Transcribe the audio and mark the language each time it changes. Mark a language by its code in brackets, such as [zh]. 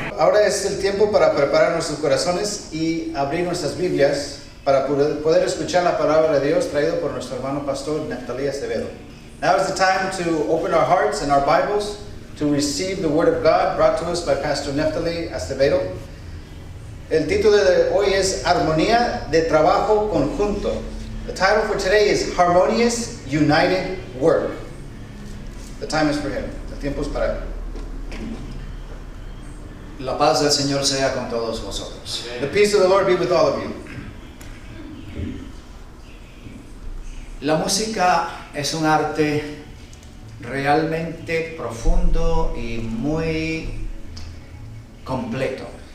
[es] Ahora es el tiempo para preparar nuestros corazones y abrir nuestras Biblias para poder escuchar la palabra de Dios traído por nuestro hermano pastor Neftalí Acevedo. [en] Now is the time to open our hearts and our Bibles to receive the Word of God brought to us by Pastor Neftalí Acevedo. [es] El título de hoy es Armonía de Trabajo Conjunto. [en] The title for today is Harmonious United Work. The time is for him. [es] El tiempo es para él. La paz del Señor sea con todos vosotros. [en] The peace of the Lord be with all of you. [es] La música es un arte realmente profundo y muy completo.